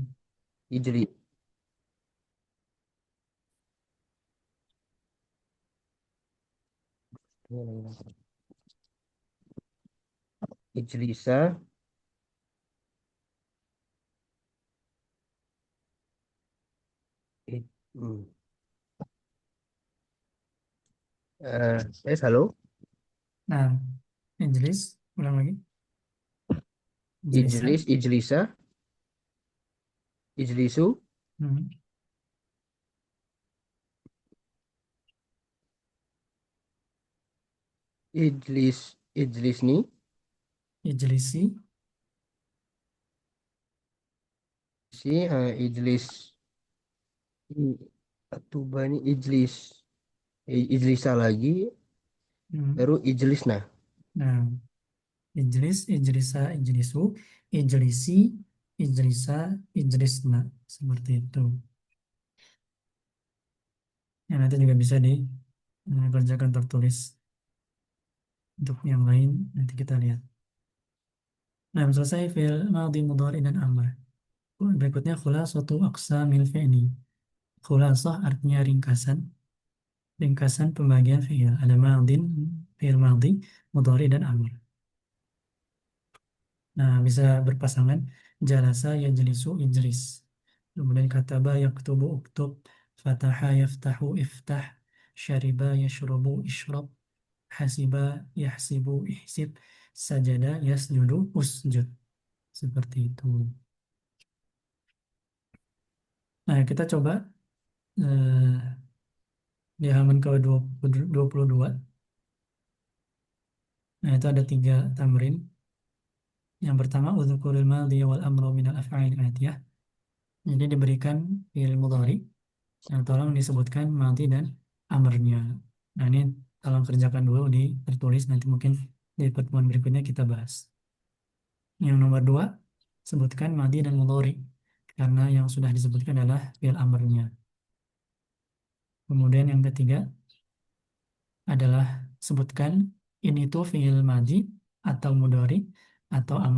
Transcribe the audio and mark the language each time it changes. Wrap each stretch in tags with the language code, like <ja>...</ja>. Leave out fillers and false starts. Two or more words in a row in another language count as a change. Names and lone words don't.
<ar>اجلس. اجلسا, hmm.</ar> <id>Halo, Nah, ijlis, ulang lagi.</id> <ar>اجلسا. اجلس، اجلسا، اجلسوا, Hmm. اجلس، اجلسني, اجلسي. si ijlis, atuba ini ijlis, ijlisa lagi, Hmm.</ar> <id>baru ijlisna. Nah,</id> <ar>اجلس، اجلسا، اجلسوا، اجلسي، اجلسا، اجلسن.</ar> <id>Seperti itu. Ya, nanti juga bisa dikerjakan tertulis. Untuk yang lain, nanti kita lihat. Nah, selesai fi'il madhi, mudhari, dan amr.</id> <ar>Berikutnya خلاصة أقسام الفعل.</ar> <id>Khulasah artinya ringkasan. Ringkasan pembagian fi'il. Ada madin, fi'il madhi, mudhari, dan amr. Nah, bisa berpasangan.</id> <ar>جلس، يجلس، اجلس. Kemudian كتب، يكتب، اكتب. فتح، يفتح، افتح. شرب، يشرب، اشرب. حسب، يحسب، احسب. سجد، يسجد، اسجد.</ar> <id>Seperti itu. Nah, kita coba eh, di halaman ke-22. Nah, itu ada 3 tamrin. Yang pertama,</id> <ar>اذكر الماضي والأمر من الأفعال الآتية.</ar> <id>Jadi diberikan fi'il mudhari. Nah, tolong disebutkan madhi dan amrnya. Nah, ini tolong kerjakan dulu di tertulis. Nanti mungkin di pertemuan berikutnya kita bahas. Yang nomor 2, sebutkan madhi dan mudhari. Karena yang sudah disebutkan adalah fi'il amrnya. Kemudian yang ketiga adalah sebutkan ini tuh fi'il madhi atau mudhari atau amr.</id>